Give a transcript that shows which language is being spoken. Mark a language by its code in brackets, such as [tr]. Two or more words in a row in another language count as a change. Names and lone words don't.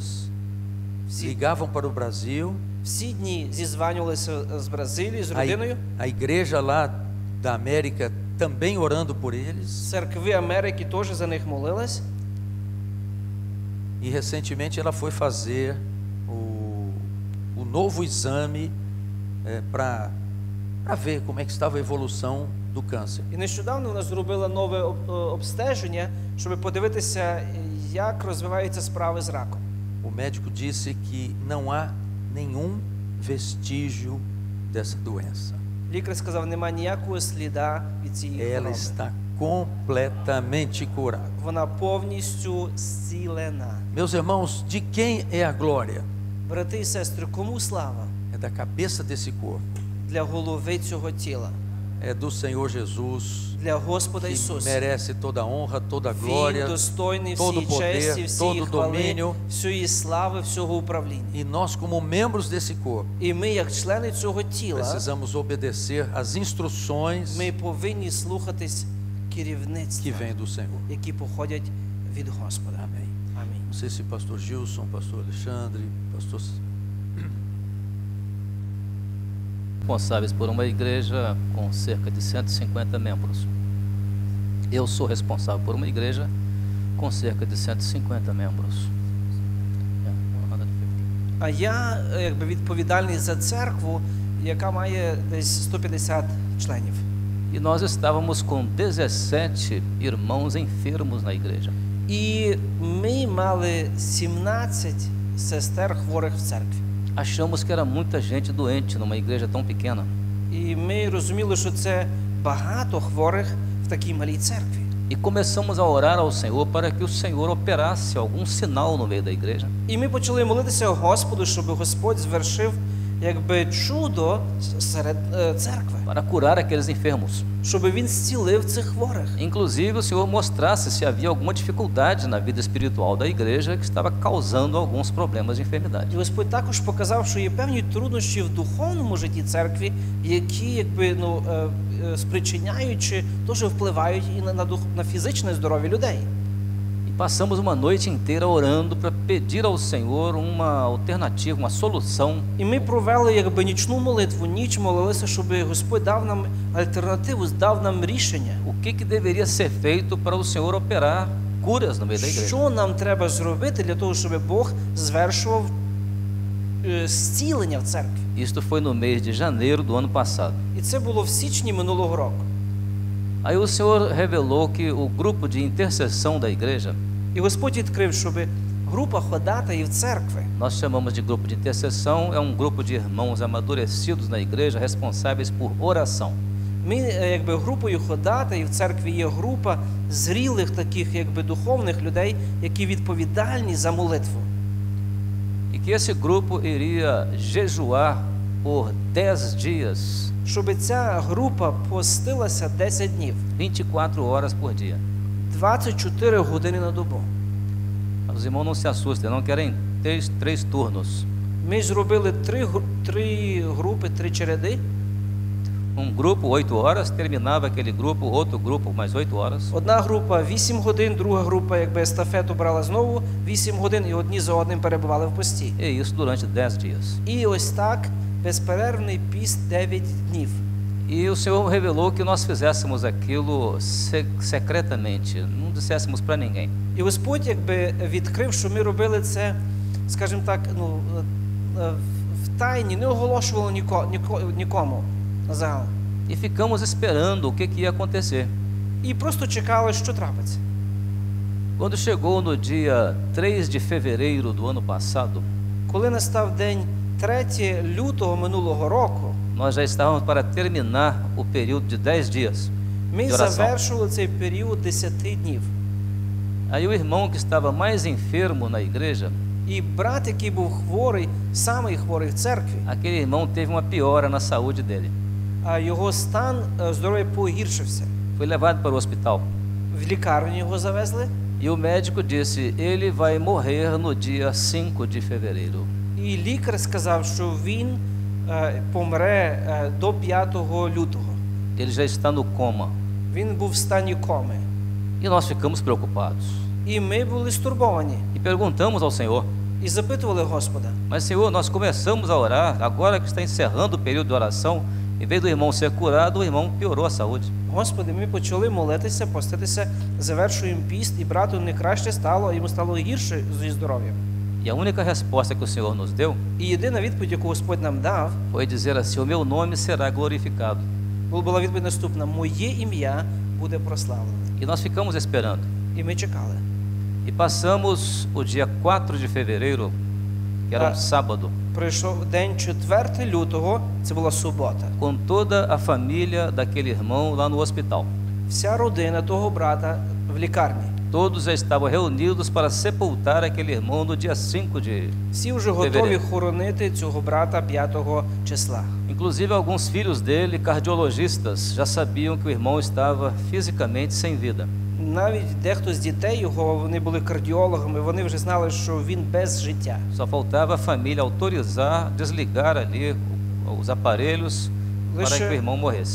[uk] всі, [pt] ligavam para o Brasil, [uk] всі дні зізванювалися з Бразилії, з родиною. [pt] a igreja lá da América também orando por eles. [uk] Церкви Америки теж за них молились. [pt] E recentemente ela foi fazer o novo exame para para ver como é que estava a evolução do câncer. [uk] І нещодавно вона зробила нове обстеження, щоб подивитися, як розвиваються справи з раком. [pt] O médico disse que não há nenhum vestígio dessa doença. [uk] Лікар сказав, немає ніякого сліда від цієї [pt] Ela [uk] хвороби. [pt] está completamente curada. [uk] Вона повністю зцілена. [pt] Meus irmãos, de quem é a glória? [uk] Брати і сестри, кому слава? [pt] É da cabeça desse corpo. [uk] Для голови цього тіла, [pt] É do Senhor Jesus, [uk] для Господа [pt] que [uk] Ісуса. [pt] merece toda a honra, toda a [uk] Він [pt] glória, [uk] достойний [pt] todo [uk] всієї [pt] poder, [uk] честі, всієї [pt] todo [uk] хвали, [pt] domínio. [uk] всієї слави, всього управління. [pt] E nós, como membros desse corpo, [uk] І ми, як члени цього тіла, [pt] precisamos obedecer às instruções [uk] ми повинні слухатись [pt] que [uk] керівництва, [pt] vêm do Senhor. [uk] які походять від Господа. [pt] Amém. [uk] Амінь. [pt] Não sei se pastor Gilson, pastor Alexandre, pastor... Responsáveis por uma igreja com cerca de 150 membros. Eu sou responsável por uma igreja com cerca de 150 membros. [uk] А я якби відповідальний за церкву, яка має десь 150 членів. [pt] E nós estávamos com 17 irmãos enfermos na igreja. [uk] І ми мали 17 сестер хворих в церкві. [pt] Achamos que era muita gente doente numa igreja tão pequena. [uk] І ми розуміли, що це багато хворих в такій малій церкві. [pt] E começamos a orar ao Senhor para que o Senhor operasse algum sinal no meio da igreja. [uk] І ми почали молитися Господу, щоб Господь звершив якби чудо серед церкви, [pt] Para curar aqueles enfermos. [uk] щоб він зцілив цих хворих. [pt] Inclusive, o Senhor mostrasse se havia alguma dificuldade na vida espiritual da igreja que estava causando alguns problemas de enfermidade. [uk] І Господь також показав, що є певні труднощі в духовному житті церкви, які якби спричиняючи, теж впливають і на фізичне здоров'я людей. [pt] E passamos uma noite inteira orando para pedir ao Senhor uma alternativa, uma solução. [uk] І ми провели якби нічну молитву, ніч молилися, щоб Господь дав нам альтернативу, дав нам рішення. [pt] O que deveria ser feito para o Senhor operar curas no meio da igreja? [uk] Що нам треба зробити для того, щоб Бог звершував зцілення в церкві? [pt] Isto foi no mês de janeiro do ano passado. [uk] І це було в січні минулого року. [pt] Aí o Senhor revelou que o grupo de intercessão da igreja, [uk] І Господь відкрив, щоб група ходатаїв церкви, [pt] nós chamamos de grupo de intercessão, é um grupo de irmãos amadurecidos na igreja responsáveis por oração. [uk] ми якби групою ходатаїв в церкві є група зрілих таких якби духовних людей, які відповідальні за молитву. [pt] E que esse grupo iria jejuar por 10 dias, [uk] Щоб ця група постилася 10 днів, [pt] 24 horas por dia. [uk] 24 години на добу. [pt] Os irmãos não se assustem, não querem três turnos. [uk] Ми зробили три групи, 3 череди. [pt] Um grupo 8 horas, terminava aquele grupo, outro grupo mais 8 horas. [uk] Одна група 8 годин, друга група якби естафету брала знову 8 годин і одні за одним перебували в пості. [pt] E isso durante 10 dias. [uk] І ось так безперервний піст 9 днів. [pt] E o Senhor revelou que nós fizéssemos aquilo secretamente, não disséssemos para ninguém. [uk] І Господь якби відкрив, що ми робили це, скажімо так, в тайні, не оголошували нікому загалом. [pt] E ficamos esperando o que ia acontecer. [uk] І просто чекали, що трапиться. [pt] Quando chegou no dia 3 de fevereiro do ano passado, [uk] Коли настав день 3 лютого минулого року, [pt] nós já estávamos para terminar o período de 10 dias [uk] ми [pt] de oração. [uk] завершили цей період 10 днів. [pt] Aí o irmão que estava mais enfermo na igreja, [uk] І брат, який був хворий, самий хворий в церкві, [pt] aquele irmão teve uma piora na saúde dele. [uk] а його стан здоров'я погіршився. [pt] Foi levado para o hospital. [uk] В лікарню його завезли, [pt] E o médico disse, ele vai morrer no dia 5 de fevereiro. [uk] і лікар сказав, що він помре до 5 лютого. [pt] Ele já está no coma. [uk] Він був в стані коми. [pt] E nós ficamos preocupados. [uk] І ми були стурбовані. [pt] E perguntamos ao Senhor, [uk] І запитували Господа. [pt] mas Senhor, nós começamos a orar, agora que está encerrando o período de oração, em vez do irmão ser curado, o irmão piorou a saúde. [uk] Господи, ми почали молитися, поститися, завершуємо піст, і брату не краще стало, йому стало гірше зі здоров'ям. [pt] E E a única resposta que o Senhor nos deu [uk] І єдина відповідь, яку Господь нам дав, [pt] foi dizer assim: o meu nome será glorificado. [uk] була відповідь наступна: моє ім'я буде прославлене. [pt] E nós ficamos esperando. [uk] І ми чекали. [pt] E passamos o dia 4 de fevereiro, que era um sábado, [uk] Прийшов день 4 лютого, це була субота. [pt] com toda a família daquele irmão lá no hospital. [uk] Вся родина того брата в лікарні. [pt] Todos já estavam reunidos para sepultar aquele irmão no dia 5 de... [uk] Всі вже готові хоронити цього брата 5 числа. [pt] Inclusive alguns filhos dele, cardiologistas, já sabiam que o irmão estava fisicamente sem vida. [uk] Навіть дехто з дітей його, вони були кардіологами, вони вже знали, що він без життя. [pt] Só faltava a família autorizar, desligar ali os aparelhos para que o irmão morresse.